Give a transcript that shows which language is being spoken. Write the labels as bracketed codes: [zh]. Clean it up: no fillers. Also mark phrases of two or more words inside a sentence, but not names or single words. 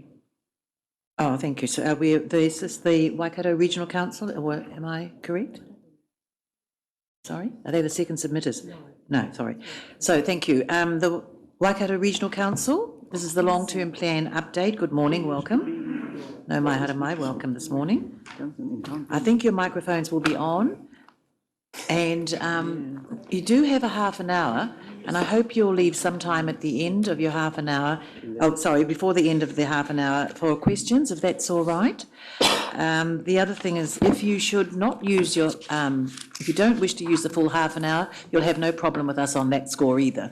[en] Oh, thank you. So are we, is this the Waikato Regional Council, or am I correct? Sorry? Are they the second submitters? No, sorry. So thank you. The Waikato Regional Council, this is the long-term plan update. Good morning, welcome. [mi] No mai hara mai, [en] welcome this morning. I think your microphones will be on. And you do have a half an hour, and I hope you'll leave some time at the end of your half an hour, oh, sorry, before the end of the half an hour for questions, if that's all right. The other thing is, if you should not use your, if you don't wish to use the full half an hour, you'll have no problem with us on that score either.